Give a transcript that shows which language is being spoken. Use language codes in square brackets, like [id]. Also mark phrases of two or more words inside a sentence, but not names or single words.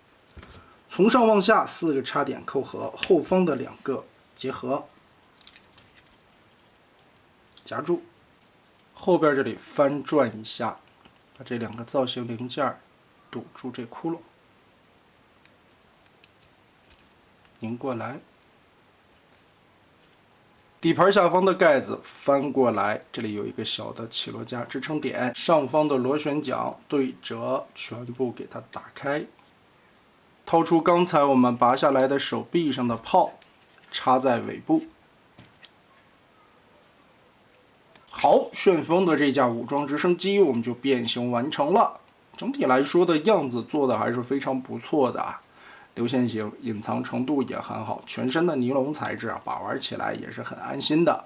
[zh] 從上往下4個插點扣合，後方的2個結合，夾住，後邊這裡翻轉一下，把這2個造型零件堵住這窟窿，擰過來，底盤下方的蓋子翻過來，這裡有一個小的起落架支撐點，上方的螺旋槳對折，全部給它打開。掏出剛才我們拔下來的手臂上的炮，插在尾部。好，旋風的這架武裝直升機我們就變形完成了。整體來說的樣子做的還是非常不錯的啊，流線型隱藏程度也很好，全身的尼龍材質啊，把玩起來也是很安心的。